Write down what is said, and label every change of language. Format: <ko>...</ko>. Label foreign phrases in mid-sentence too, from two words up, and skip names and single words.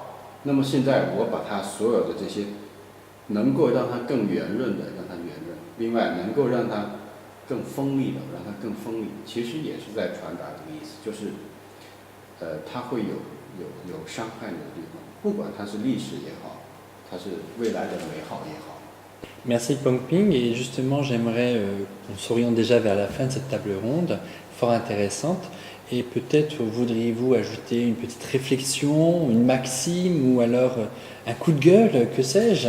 <zh>那么现在我把它所有的这些能够让它更圆润的让它圆润，另外能够让它更锋利的让它更锋利，其实也是在传达这个意思，就是它会有伤害你的地方，不管它是历史也好。</zh> <fr>Merci Pongping, et justement j'aimerais qu'on s'oriente déjà vers la fin de cette table ronde, fort intéressante, et peut-être voudriez-vous ajouter une petite réflexion, une maxime ou alors un coup de gueule, que sais-je?</fr>